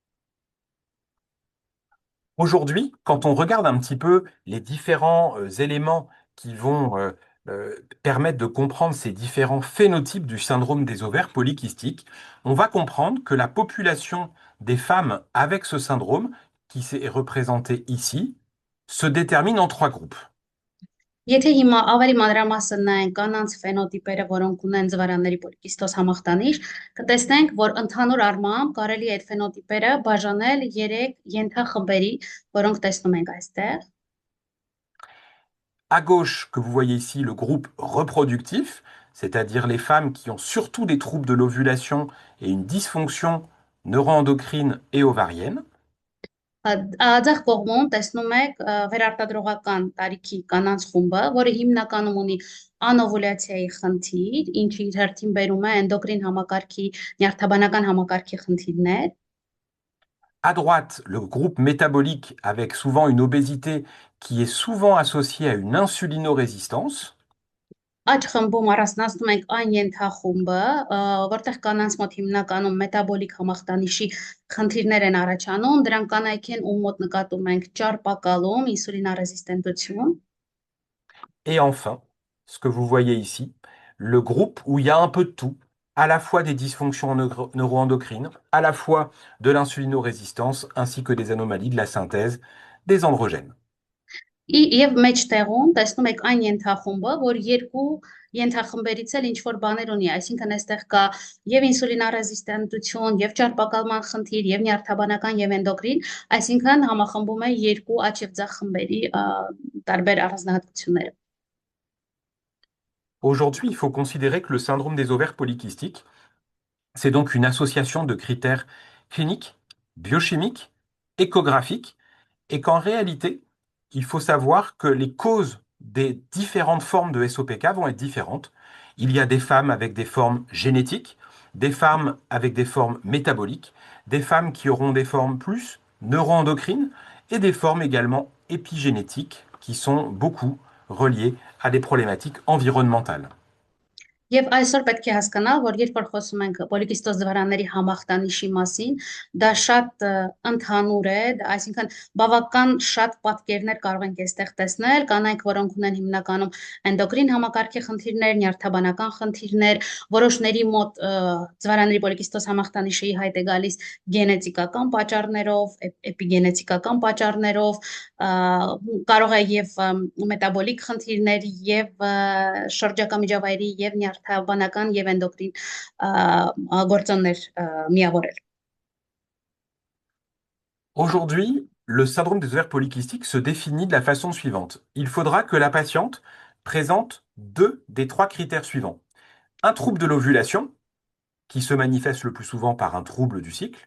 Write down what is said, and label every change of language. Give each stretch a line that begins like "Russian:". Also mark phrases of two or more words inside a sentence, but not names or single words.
French: Aujourd'hui, quand on regarde un petit peu les différents éléments qui vont permettre de comprendre ces différents phénotypes du syndrome des ovaires polykystiques, on va comprendre que la population des femmes avec ce syndrome, qui est représentée ici, se détermine en 3 groupes.
Armenian: Եթե հիմա ավելի մանրամասն նայենք կանանց ֆենոտիպերը, որոնք ունեն ձվարանների պոլիկիստոզ համախտանիշ, կտեսնենք, որ ընդհանուր առմամբ կարելի է այդ ֆենոտիպերը բաժանել 3 ենթախմբերի, որոնք տեսնում ենք այստեղ։
French: À gauche, que vous voyez ici, le groupe reproductif, c'est-à-dire les femmes qui ont surtout des troubles de l'ovulation et une dysfonction neuroendocrine et ovarienne.
Armenian: Ձախ կողմում տեսնում եք վերարտադրողական տարիքի կանանց խումբը, որը հիմնականում ունի անովուլյացիայի խնդիր, ինչը իր հերթին բերում է էնդոկրին համակարգի, նյարդաբանական համակարգի խնդիրներ։
French: À droite, le groupe métabolique avec souvent une obésité qui est souvent associée à une insulinorésistance.
Armenian: Աջ խմբում առանձնացնում ենք այն ենթախումբը, որտեղ կանանց մոտ հիմնականում մետաբոլիկ համախտանիշի խնդիրներ են առաջանում, դրանք կանայք են, ում մոտ նկատում ենք ճարպակալում, ինսուլինարեզիստենտություն։
French: Et enfin, ce que vous voyez ici, le groupe où il y a un peu de tout, à la fois des dysfonctions neuroendocrines, à la fois de l'insulinorésistance, ainsi que des anomalies de la synthèse des androgènes.
Armenian: Եվ մեջտեղում տեսնում եք այն ենթախումբը, որ երկու ենթախմբերից էլ ինչ-որ բաներ ունի, այսինքն այստեղ կա եւ ինսուլինարեզիստենտություն, եւ ճարպակալման խնդիր, եւ նյարդաբանական եւ էնդոկրին, այսինքն համախմբում է երկու աջ եւ ձախ խմբերի տարբեր առանձնահատկությունները։
French: Aujourd'hui, il faut considérer que le syndrome des ovaires polykystiques, c'est donc une association de critères cliniques, biochimiques, échographiques, et qu'en réalité, il faut savoir que les causes des différentes formes de SOPK vont être différentes. Il y a des femmes avec des formes génétiques, des femmes avec des formes métaboliques, des femmes qui auront des formes plus neuroendocrines et des formes également épigénétiques qui sont beaucoup reliées à des problématiques environnementales.
Armenian: Եվ այսօր պետք է հասկանալ, որ երբ որ խոսում ենք պոլիկիստոզ ձվարանների համախտանիշի մասին, դա շատ ընդհանուր է, այսինքն բավական շատ պատկերներ կարող ենք այստեղ տեսնել, կանայք, որոնք ունեն հիմնականում էնդոկրին համակարգի խնդիրներ, նյարդաբանական խնդիրներ, որոշների մոտ ձվարանների պոլիկիստոզ համախտանիշը ի հայտ է գալիս գենետիկական պատճառներով, էպիգենետիկական պատճառներով, կարող է եւ մետաբոլիկ խնդիրներ եւ շրջակա միջավայրի եւ նյարդաբանական եւ էնդոկրին գործոններ միավորել։
French: Aujourd'hui, le syndrome des ovaires polykystiques se définit de la façon suivante. Il faudra que la patiente présente 2 des 3 critères suivants. Un trouble de l'ovulation, qui se manifeste le plus souvent par un trouble du cycle.